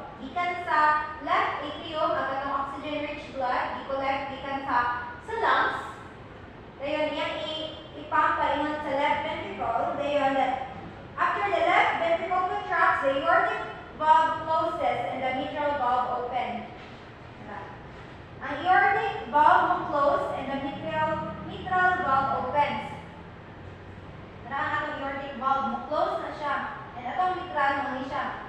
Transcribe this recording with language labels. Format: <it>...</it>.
<ceb>Gikan sa left atrium, ang atong oxygen-rich blood, i-collect gikan sa lungs. Dayon, iyang ipump paingon sa left ventricle. Dayon,</ceb> <en>after the left ventricle contracts, the aortic valve closes and the mitral valve opens. Ang aortic valve mo close and the mitral valve opens.</en> <ceb>Ang atong aortic valve mo close na siya and atong mitral mo siya.</ceb>